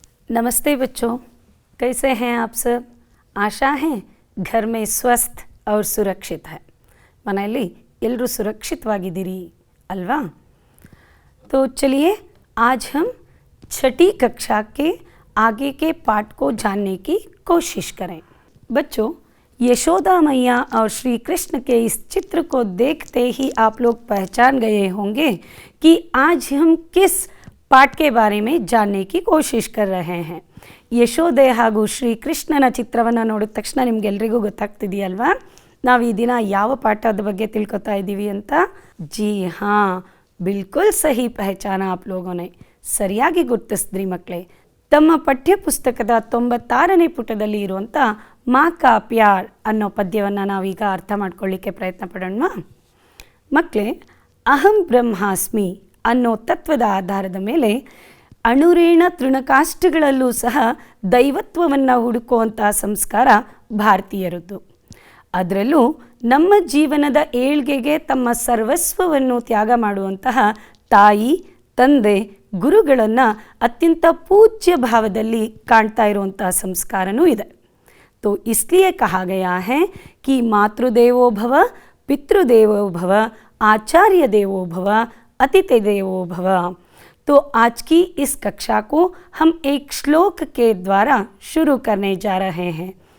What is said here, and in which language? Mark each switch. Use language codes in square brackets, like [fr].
[hi] नमस्ते बच्चों, कैसे हैं आप सब? आशा है घर में स्वस्थ और सुरक्षित है. [kn] ಮನೆಯಲ್ಲಿ ಎಲ್ಲರೂ ಸುರಕ್ಷಿತವಾಗಿದ್ದೀರಿ अल्वा? [hi] तो चलिए आज हम छठी कक्षा के आगे के पाठ को जानने की कोशिश करें. बच्चों, यशोदा मैया और श्री कृष्ण के इस चित्र को देखते ही आप लोग पहचान गए होंगे कि आज हम किस पाठ के बारे में जानने की कोशिश कर रहे हैं. [kn] ಯಶೋದೆ ಹಾಗೂ ಶ್ರೀ ಕೃಷ್ಣನ ಚಿತ್ರವನ್ನು ನೋಡಿದ ತಕ್ಷಣ ನಿಮಗೆಲ್ರಿಗೂ ಗೊತ್ತಾಗ್ತಿದೆಯಲ್ವಾ ನಾವು ಈ ದಿನ ಯಾವ ಪಾಠದ ಬಗ್ಗೆ ತಿಳ್ಕೊತಾ ಇದ್ದೀವಿ ಅಂತ? [hi] ಜಿ ಹಾಂ, ಬಿಲ್ಕುಲ್ ಸಹಿ ಪಹಚಾನ ಆಪ್ ಲೋಗೋನೆ, [kn] ಸರಿಯಾಗಿ ಗುರ್ತಿಸಿದ್ರಿ ಮಕ್ಕಳೇ. ತಮ್ಮ ಪಠ್ಯಪುಸ್ತಕದ 96ನೇ ಪುಟದಲ್ಲಿ ಇರುವಂಥ ಮಾ ಕಾ ಪ್ಯಾರ್ ಅನ್ನೋ ಪದ್ಯವನ್ನು ನಾವೀಗ ಅರ್ಥ ಮಾಡ್ಕೊಳ್ಳಿಕ್ಕೆ ಪ್ರಯತ್ನ ಪಡೋಣ. ಮಕ್ಕಳೇ, ಅಹಂ ಬ್ರಹ್ಮಾಸ್ಮಿ ಅನ್ನೋ ತತ್ವದ ಆಧಾರದ ಮೇಲೆ ಅಣುರೇಣ ತೃಣಕಾಷ್ಟಗಳಲ್ಲೂ ಸಹ ದೈವತ್ವವನ್ನು ಹುಡುಕುವಂಥ ಸಂಸ್ಕಾರ ಭಾರತೀಯರದ್ದು. ಅದರಲ್ಲೂ ನಮ್ಮ ಜೀವನದ ಏಳ್ಗೆಗೆ ತಮ್ಮ ಸರ್ವಸ್ವವನ್ನು ತ್ಯಾಗ ಮಾಡುವಂತಹ ತಾಯಿ, ತಂದೆ, ಗುರುಗಳನ್ನು ಅತ್ಯಂತ ಪೂಜ್ಯ ಭಾವದಲ್ಲಿ ಕಾಣ್ತಾ ಇರುವಂಥ ಸಂಸ್ಕಾರನೂ ಇದೆ. [hi] तो इसलिए कहा गया है कि मातृदेवो भव, पितृदेवो भव, आचार्य देवो भव, अतिथि देवो भव. तो आज की इस कक्षा को हम एक श्लोक के द्वारा शुरू करने जा रहे हैं.